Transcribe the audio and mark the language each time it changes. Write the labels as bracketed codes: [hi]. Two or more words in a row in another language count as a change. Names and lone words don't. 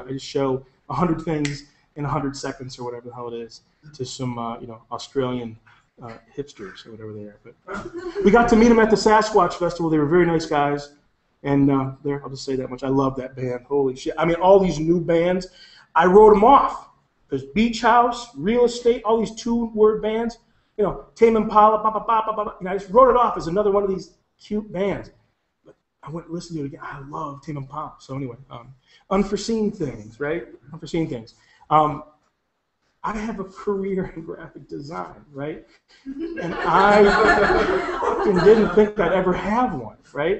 [en] I just show 100 things in 100 seconds or whatever the hell it is to some Australian hipsters or whatever they are. But we got to meet them at the Sasquatch Festival. They were very nice guys, and I'll just say that much. I love that band. Holy shit! I mean, all these new bands, I wrote them off. There's Beach House, Real Estate, all these two-word bands. Tame Impala, ba ba ba ba ba. I just wrote it off as another one of these cute bands. But I went and listened to it again. I love Tame Impala. So anyway, unforeseen things, right? Unforeseen things. I have a career in graphic design, right? And I fucking didn't think I'd ever have one, right?